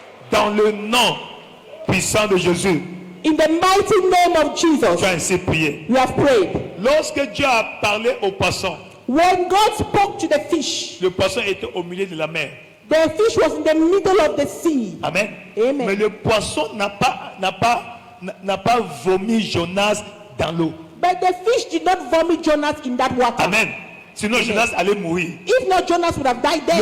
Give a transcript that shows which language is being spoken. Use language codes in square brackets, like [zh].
[fr] Dans le nom puissant de Jésus. [en] In the mighty name of Jesus. [fr] Tu as ainsi prié. [en] You have prayed. [fr] Lorsque Dieu a parlé au poisson, [en] when God spoke to the fish, [fr] le poisson était au milieu de la mer. [en] The fish was in the middle of the sea. [fr] Amen. [en] Amen. [fr] Mais le poisson n'a pas vomi Jonas dans l'eau. [en] But the fish did not vomit Jonas in that water. [fr] Amen. Sinon [en] Amen. [fr] Jonas allait mourir. [en] If not, Jonas would have died there.